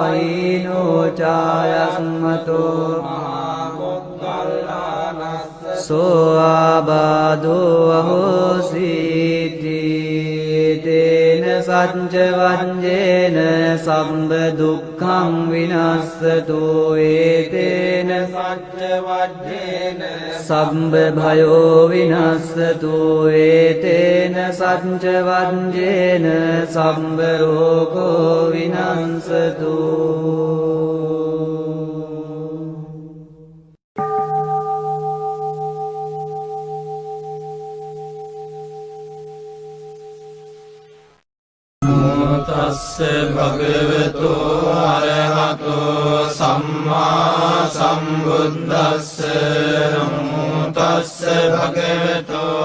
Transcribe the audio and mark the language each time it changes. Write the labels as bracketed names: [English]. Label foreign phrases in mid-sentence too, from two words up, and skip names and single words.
[Pali] පයිනෝ චායස්මතෝ සෝ ආබාධෝ අහෝසීති තේන සච්ච වජ්ජේන සම්බ දුක්ඛං විනස්සතු ඒතේන සච්ච වජ්ජේන සම්බ භයෝ විනස්සතු ඒතේන සච්ච වජ්ජේන සම්බ රෝගෝ විනස්සතු තස්ස භගවතු අරහතෝ සම්මා සම්බුද්දස්ස නමෝ තස්ස භගවතු